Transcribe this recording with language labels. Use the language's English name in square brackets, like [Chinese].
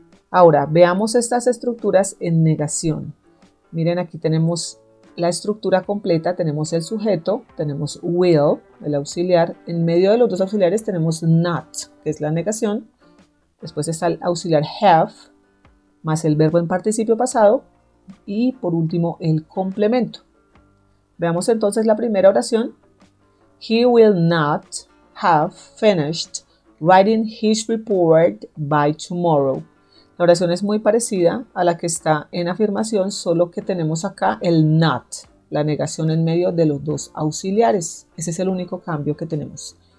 [Spanish] Ahora, veamos estas estructuras en negación. Miren, aquí tenemos la estructura completa, tenemos el sujeto, tenemos will, el auxiliar. En medio de los dos auxiliares tenemos not, que es la negación. Después está el auxiliar have, más el verbo en participio pasado. Y por último, el complemento. Veamos entonces la primera oración. [English] He will not have finished writing his report by tomorrow. [Spanish] La oración es muy parecida a la que está en afirmación, solo que tenemos acá el not, la negación en medio de los dos auxiliares. Ese es el único cambio que tenemos.